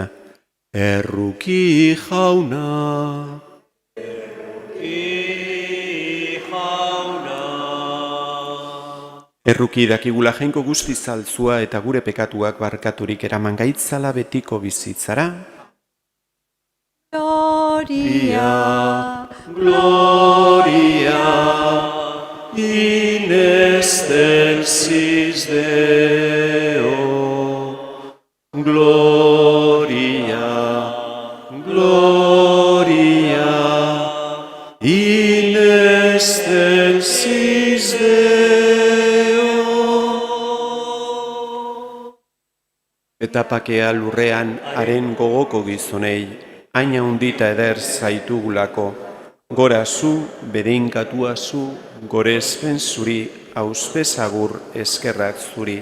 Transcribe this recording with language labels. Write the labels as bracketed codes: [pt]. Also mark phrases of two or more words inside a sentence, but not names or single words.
[eu] Erruki jauna. Erruki jauna. Erruki dakigula jainko guztiz altzua eta gure pekatuak barkaturik eraman gaitzala betiko bizitzara. [la] Gloria, Gloria in excelsis Deo. Gloria, Gloria in excelsis Deo. [eu] Eta pakea lurrean haren gogoko gizonei, haina hundita eder zaitugulako, gora zu, bedeinkatua zu, gorezpen zuri, auspezagur eskerrak zuri.